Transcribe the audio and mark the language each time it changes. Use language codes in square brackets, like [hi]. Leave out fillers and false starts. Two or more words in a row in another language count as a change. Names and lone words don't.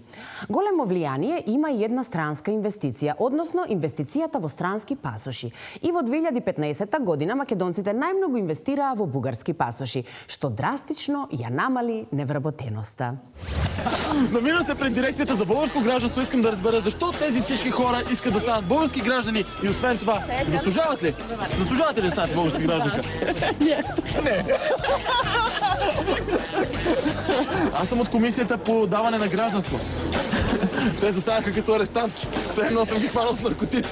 [mk] Големо влијание има и една странска инвестиција, односно инвестицијата во странски пасоши. И во 2015 година македонците најмногу инвестираа во бугарски пасоши, што драстично ја намали невработеноста. [bg] Намирам се пред дирекцијата за българско гражданство, искам да разбера зашто тези всички хора искат да станат български граждани и освен това, заслужават ли? Заслужавате ли да станат български гражданка? Не. Аз съм от комисията по даване на гражданство. Те застанаха като арестантки. Все едно съм ги хванал с наркотици.